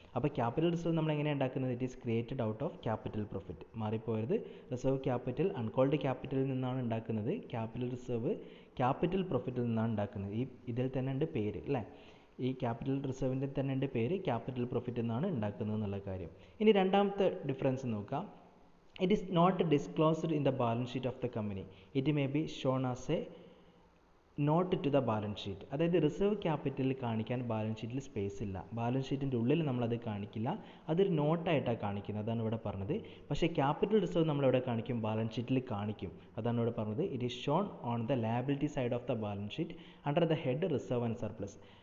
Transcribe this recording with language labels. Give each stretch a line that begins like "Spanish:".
Malayalam: അപ്പോൾ capital reserve നമ്മൾ എങ്ങനെയാണ് ഉണ്ടാക്കുന്നത്?
English: It is created out of capital profit.
Malayalam: മാറിപ്പോയത്. Reserve capital uncalled ക്യാപിറ്റലിൽ നിന്നാണ് ഉണ്ടാക്കുന്നത്. ക്യാപിറ്റൽ റിസർവ് ക്യാപിറ്റൽ പ്രോഫിറ്റിൽ നിന്നാണ് ഉണ്ടാക്കുന്നത്. ഇതിൽ തന്നെ ഉണ്ട് പേര് അല്ലേ. ഈ ക്യാപിറ്റൽ റിസർവിൻ്റെ തന്നെ ഉണ്ട് പേര്. ക്യാപിറ്റൽ പ്രോഫിറ്റ് എന്നാണ് ഉണ്ടാക്കുന്നത് എന്നുള്ള കാര്യം. ഇനി രണ്ടാമത്തെ ഡിഫറൻസ് നോക്കാം.
English: It is not disclosed in the balance sheet of the company. It may be shown as a note to the balance sheet.
Malayalam: അതായത് റിസർവ് ക്യാപിറ്റലിൽ കാണിക്കാൻ ബാലൻസ് ഷീറ്റിൽ സ്പേസ് ഇല്ല. ബാലൻസ് ഷീറ്റിൻ്റെ ഉള്ളിൽ നമ്മളത് കാണിക്കില്ല. അതൊരു നോട്ടായിട്ടാണ് കാണിക്കുന്നത്. അതാണ് ഇവിടെ പറഞ്ഞത്. പക്ഷേ ക്യാപിറ്റൽ റിസർവ് നമ്മളിവിടെ കാണിക്കും, ബാലൻസ് ഷീറ്റിൽ കാണിക്കും. അതാണ് ഇവിടെ പറഞ്ഞത്.
English: It is shown on the liability side of the balance sheet under the head reserve and surplus.